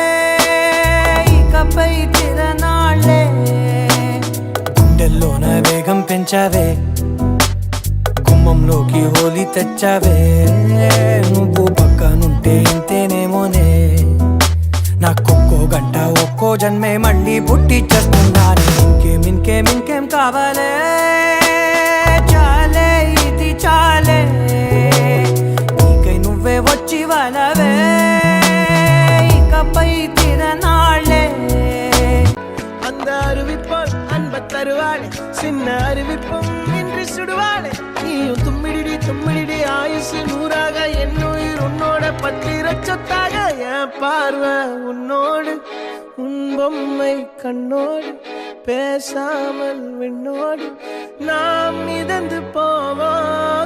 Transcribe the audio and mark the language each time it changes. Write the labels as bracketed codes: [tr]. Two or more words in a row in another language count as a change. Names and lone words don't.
[te] ఇకపై తిరనాళ్ళే గుండెల్లోన వేగం పెంచావే గుమ్మంలోకి హోలీ తెచ్చావే నువ్వు పక్కనుంటే ఇంతేనేమోనే నాకొక్కో గంట ఒక్కో జన్మే మళ్ళీ పుట్టి చేస్తున్నాను ఇంకేం కావాలే చాలే ఇది చాలే నీకై నువ్వే వచ్చి వాలవే ఇకపై తిరనాళ్ళే [ta] அந்த அறிவிப்பால் அன்ப தருவாளே சின்ன அறிவிப்பும் இன்றி சுடுவாளே நீயும் தும்மிடி ஆயுசு நூறாக என்னுயிர் உன்னோட பத்திர சொத்தாக என் பார்வை உன்னோடு உன் பொம்மை கண்ணோடு பேசாமல் விண்ணோடு நாம் மிதந்து போவோம்